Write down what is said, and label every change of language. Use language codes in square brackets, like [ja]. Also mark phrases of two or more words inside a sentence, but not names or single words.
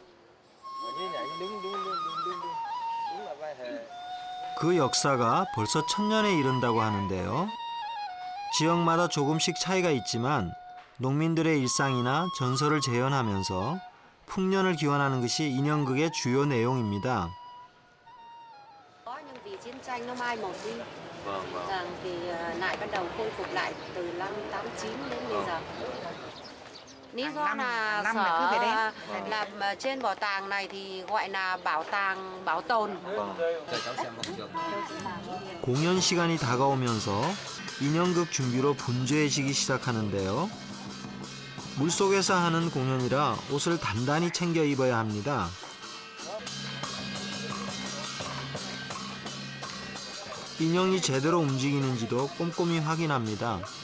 [ko] 그 역사가 벌써 1000년에 이른다고 하는데요. 지역마다 조금씩 차이가 있지만 농민들의 일상이나 전설을 재현하면서 풍년을 기원하는 것이 인형극의 주요 내용입니다. [vi] Có nhưng vì chiến tranh nó mai một đi, rằng thì lại bắt đầu khôi phục lại từ năm 89 đến bây giờ. Lý do là sở làm trên bảo tàng này thì gọi là bảo tàng bảo tồn. [ko] 공연 시간이 다가오면서 인형극 준비로 분주해지기 시작하는데요. 물속에서 하는 공연이라 옷을 단단히 챙겨 입어야 합니다. 인형이 제대로 움직이는지도 꼼꼼히 확인합니다.